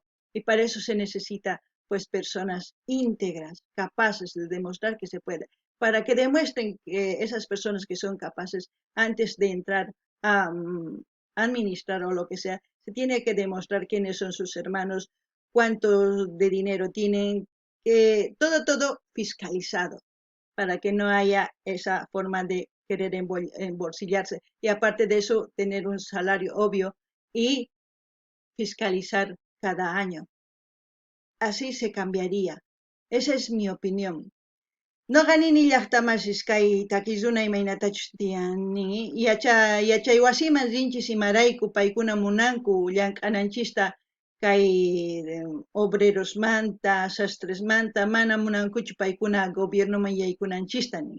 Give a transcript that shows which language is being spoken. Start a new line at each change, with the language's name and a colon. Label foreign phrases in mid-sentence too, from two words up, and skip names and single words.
Spanish: Y para eso se necesita pues personas íntegras, capaces de demostrar que se puede, para que demuestren que esas personas que son capaces antes de entrar a administrar o lo que sea, se tiene que demostrar quiénes son sus hermanos, cuánto de dinero tienen, que todo fiscalizado, para que no haya esa forma de querer embolsillarse. Y aparte de eso, tener un salario obvio y fiscalizar cada año. Así se cambiaría. Esa es mi opinión.
Quechua: No ganini llaqtamasis kay takisuna imaynatachus tiyani yachay wasiman rinchis imarayku paykuna munanku llank'ananchista kay obrerosmanta, sastresmanta mana munankuchu paykuna gobiernoman yaykunanchista ni.